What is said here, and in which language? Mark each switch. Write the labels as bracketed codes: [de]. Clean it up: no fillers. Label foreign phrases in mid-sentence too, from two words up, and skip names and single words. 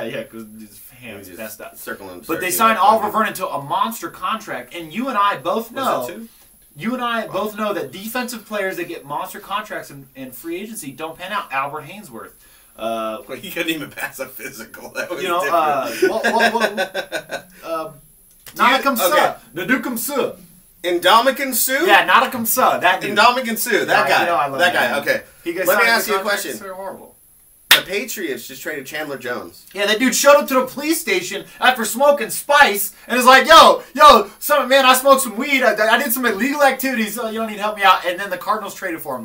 [en] Yeah, because his hand's messed up. Circling. But they signed Oliver Vernon to a monster contract, and you and I both know. You and I both know that defensive players that get monster contracts in free agency don't pan out. Albert Hainsworth. He couldn't even pass a physical. That was Nanakum Suh. Nadukum Suh. Ndamukong Suh? Yeah, Nanakum Suh. That dude. Ndamukong Suh. That guy. That guy. Okay. Let me ask you a question. They're horrible. The Patriots just traded Chandler Jones. Yeah, that dude showed up to the police station after smoking spice and is like, yo, man, I smoked some weed. I did some illegal activities. So you don't need to help me out. And then the Cardinals traded for him.